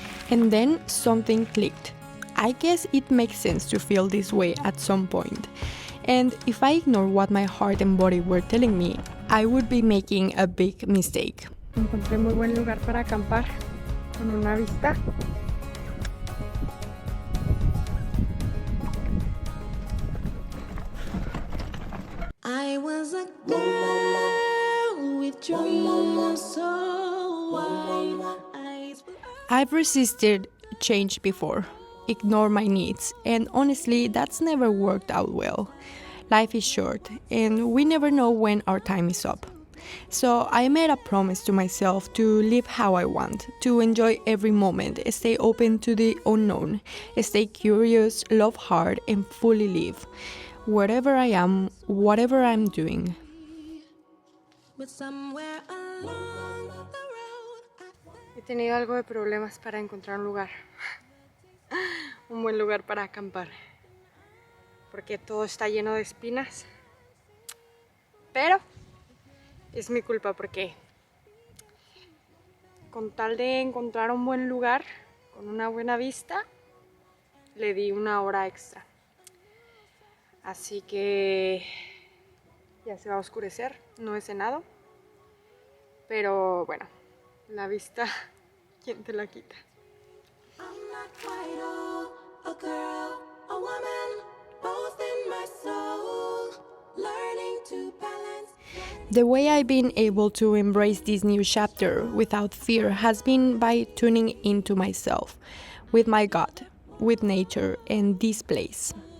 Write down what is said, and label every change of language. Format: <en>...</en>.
<en>And then something clicked. I guess it makes sense to feel this way at some point. And if I ignore what my heart and body were telling me, I would be making a big mistake.</en> <es>Encontré muy buen lugar para acampar con una vista.</es> <en>I was a girl with dreams so wide. I've resisted change before, ignore my needs, and honestly, that's never worked out well. Life is short, and we never know when our time is up. So I made a promise to myself to live how I want, to enjoy every moment, stay open to the unknown, stay curious, love hard, and fully live. Wherever I am, whatever I'm doing. But somewhere along the road</en> <es>He tenido algo de problemas para encontrar un lugar. Un buen lugar para acampar. Porque todo está lleno de espinas. Pero es mi culpa porque con tal de encontrar un buen lugar con una buena vista, le di una hora extra. Así que ya se va a oscurecer, no he cenado. Pero bueno, la vista, ¿quién te la quita?</es> <en>I'm not quite old, a girl, a woman, both in my soul, learning to balance. The way I've been able to embrace this new chapter without fear has been by tuning into myself, with my gut, with nature and this place.</en>